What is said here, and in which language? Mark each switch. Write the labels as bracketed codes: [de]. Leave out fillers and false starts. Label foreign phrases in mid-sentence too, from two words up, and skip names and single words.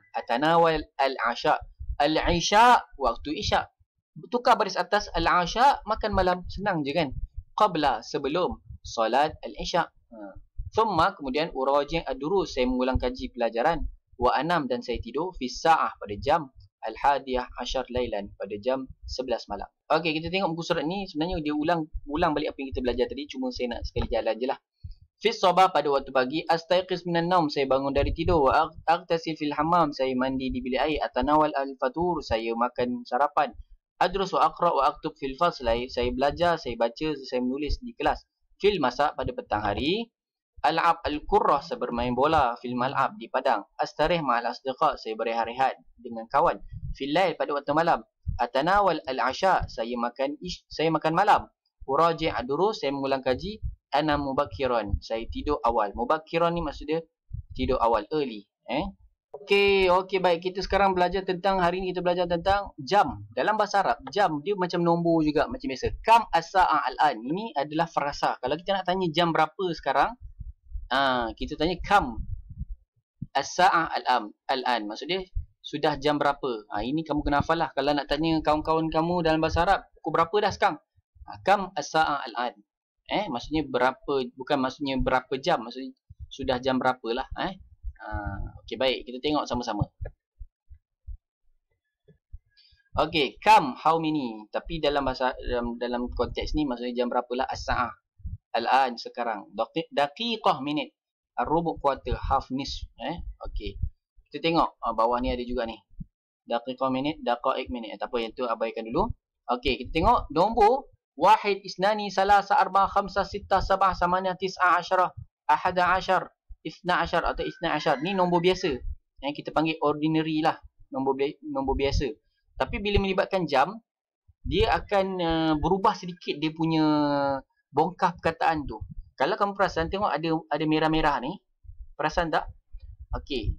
[ar] أتناول العشاء. العشاء, [ms] waktu isya. Tukar baris atas al-asha, makan malam. Senang je kan? Qabla, sebelum solat al-isya. Thumma, kemudian [ar] أراجع الدروس, [ms] saya mengulang kaji pelajaran. [ar] وأنام, [ms] dan saya tidur. [ar] في ساعة, [ms] pada jam [ar] الحادية عشرة ليلاً, [ms] pada jam 11 malam. Okey, kita tengok muka surat ni. Sebenarnya dia ulang balik apa yang kita belajar tadi. Cuma saya nak sekali jalan je lah. [ar] في الصباح, [ms] pada waktu pagi. [ar] أستيقظ من النوم, [ms] saya bangun dari tidur. [ar] وأغتسل في الحمام, [ms] saya mandi di bilik air. [ar] أتناول الفطور, [ms] saya makan sarapan. [ar] أدرس وأقرأ وأكتب في الفصل, [ms] saya belajar, saya baca, saya menulis di kelas. [ar] في المساء, [ms] pada petang hari. [ar] ألعب الكرة, [ms] saya bermain bola. [ar] في الملعب, [ms] di padang. [ar] أستريح مع الأصدقاء, [ms] saya berehat-rehat dengan kawan. [ar] في الليل, [ms] pada waktu malam. [ar] أتناول العشاء, [ms] saya makan malam. [ar] أراجع الدروس, [ms] saya mengulang kaji. [ar] أنا مبكراً, [ms] saya tidur awal. Mubakkiran ni maksudnya tidur awal, early. Okey, baik. Kita sekarang belajar tentang, hari ni kita belajar tentang jam. Dalam bahasa Arab, jam dia macam nombor juga, macam biasa. [ar] كم الساعة الآن, [ms] ini adalah frasa. Kalau kita nak tanya jam berapa sekarang, kita tanya [ar] كم الساعة الآن, [ms] maksudnya sudah jam berapa. Ini kamu kena hafal lah. Kalau nak tanya kawan-kawan kamu dalam bahasa Arab, pukul berapa dah sekarang? [ar] كم الساعة الآن. [ms] Maksudnya berapa, bukan maksudnya berapa jam, maksudnya sudah jam berapa lah. Okey, baik, kita tengok sama-sama. [ar] Okey, kam, [en] how many. [ms] Tapi dalam bahasa, dalam konteks ni maksudnya jam berapa lah. [ar] الساعة الآن, [ms] sekarang. Daqiqah, minit. Ar-rubu', [en] quarter, half, [ms] nisf. Okey, kita tengok bawah ni ada juga ni. Daqiqah, minit, daqa'iq, minit. Tak apa, yang tu abaikan dulu. Okey, kita tengok nombor. [ar] واحد، اثنان، ثلاثة، أربعة، خمسة، ستة، سبعة، ثمانية، تسعة، عشرة، أحد، عشر، اثنا، عشر atau اثنا، عشر. [ms] Ni nombor biasa. Kita panggil ordinary lah. Nombor biasa. Tapi bila melibatkan jam, dia akan berubah sedikit dia punya bongkah perkataan tu. Kalau kamu perasan, tengok ada merah-merah ni. Perasan tak? Okey.